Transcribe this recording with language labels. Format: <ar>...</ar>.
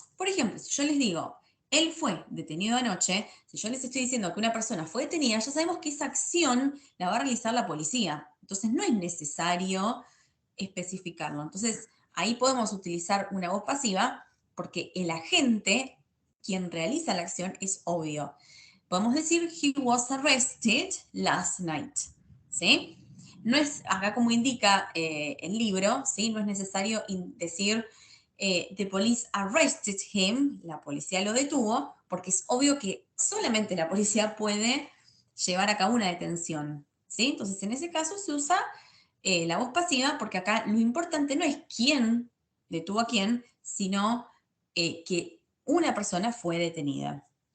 <es>Por ejemplo, si yo les digo, él fue detenido anoche, si yo les estoy diciendo que una persona fue detenida, ya sabemos que esa acción la va a realizar la policía. Entonces no es necesario especificarlo. Entonces ahí podemos utilizar una voz pasiva porque el agente, quien realiza la acción, es obvio. Podemos decir,</es> <en>he was arrested last night.</en> <es>¿Sí? No es, acá como indica el libro, ¿sí? No es necesario decir</es> <en>the police arrested him,</en> <es>la policía lo detuvo, porque es obvio que solamente la policía puede llevar a cabo una detención, ¿sí? Entonces, en ese caso se usa la voz pasiva, porque acá lo importante no es quién detuvo a quién, sino que una persona fue detenida.</es>